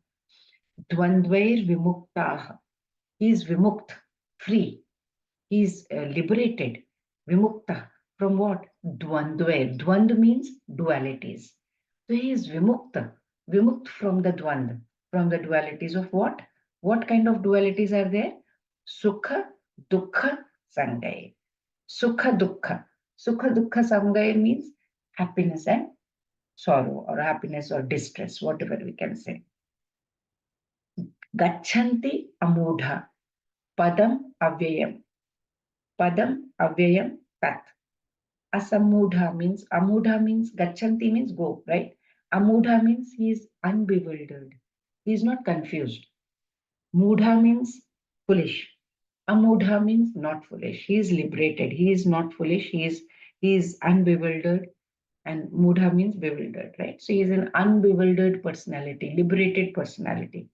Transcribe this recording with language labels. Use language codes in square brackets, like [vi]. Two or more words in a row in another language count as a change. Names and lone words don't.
[sa] Dvandvair vimuktaha. [en] He is vimukt, free. He is liberated, vimukta. From what? Dvandvair. Dvand means dualities. So he is vimukta, vimukt from the dvand, from the dualities of what? What kind of dualities are there? [sa] Sukha, dukkha, sangaya. Sukha, dukkha. Sukha, dukkha, sangaya [en] means happiness and sorrow, or happiness or distress, whatever we can say. [sa] Gachanti amudha, padam avyayam. Padam avyayam tat. [en] Asamudha means, amudha means, gachanti means go, right? Amudha means he is unbewildered. He is not confused. Mudha means foolish. Amudha means not foolish. He is liberated. He is not foolish. He is unbewildered. And Mudha means bewildered, right? So he is an unbewildered personality, liberated personality.